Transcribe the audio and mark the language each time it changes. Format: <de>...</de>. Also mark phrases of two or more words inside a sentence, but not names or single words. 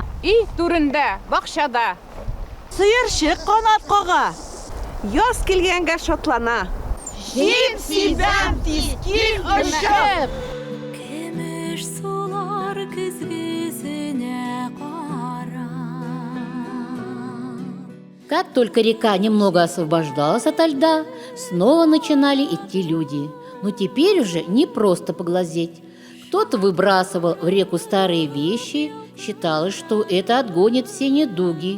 <tt>Өй түрендә, бакчада. Сыерчык канат кага, яз килгәнгә шатлана. Җим сибәм тиз кил ышып. көмеш сулар көзгесенә кара.</tt> <ru>Как только река немного освобождалась ото льда, снова начинали идти люди. Но теперь уже не просто поглазеть. Кто-то выбрасывал в реку старые вещи, считалось, что это отгонит все недуги.</ru>